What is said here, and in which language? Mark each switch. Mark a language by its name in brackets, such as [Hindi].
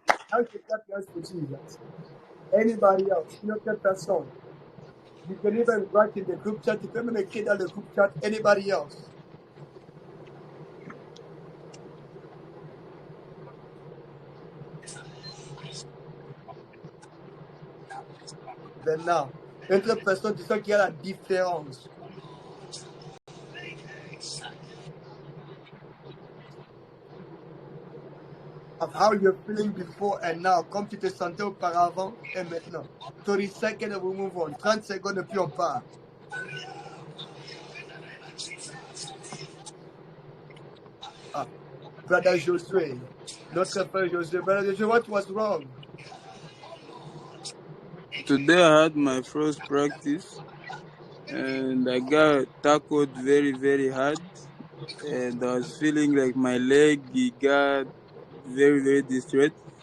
[English] How to clap your hands for Jesus? Anybody else? [French] Une autre personne? [English] You can even write in the group chat. [French] Tu peux même écrire dans le group chat. [English] Anybody else? [French] Maintenant, une autre personne, tu sens qu'il y a la différence. [English] Of how you're feeling before and now, [French] comme tu te sentais auparavant et maintenant. [English] 30 seconds and we move on. [French] 30 secondes et puis on part. Ah, Brother Josué, notre frère Josué. [English] Brother Josué, what was wrong? Today I had my first practice and I got tackled very, very hard. And I was feeling like my leg got very, very distressed.